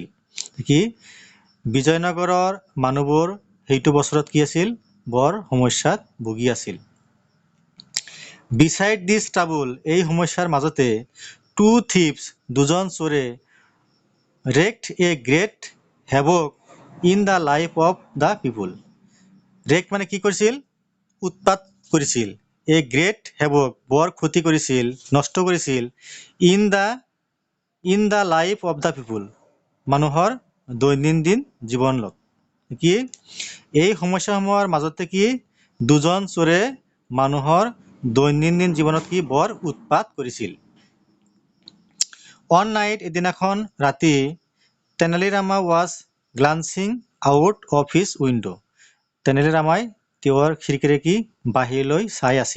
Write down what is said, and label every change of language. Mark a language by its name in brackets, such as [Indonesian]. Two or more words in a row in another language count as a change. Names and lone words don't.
[Assamese] কি বিজয়নগৰৰ মানুহবোৰ সেইটো বছৰত কি আছিল বৰ সমস্যাত ভুগি আছিল। [English] beside this trouble [Assamese] এই সমস্যাৰ মাজতে [English] two thieves [Assamese] দুজন চোৰে [English] wrecked a great havoc in the life of the people. [Assamese] ৰেক্ট মানে কি কৰিছিল উৎপাত কৰিছিল। [English] a great havoc [Assamese] বৰ ক্ষতি কৰিছিল নষ্ট কৰিছিল [English] in the life of the people [Assamese] মানুহৰ দৈনন্দিন জীৱনত। কি এই সমস্যাসমূহৰ মাজতে কি দুজন চোৰে মানুহৰ দৈনন্দিন জীৱনত কি বৰ উৎপাত কৰিছিল। [English] one night [Assamese] এদিনাখন ৰাতি [English] Tenali Rama was glancing out of his window' [Assamese] তেনালী ৰামাই তেওঁৰ খিৰিকীৰে কি বাহিৰলৈ চাই আছিল।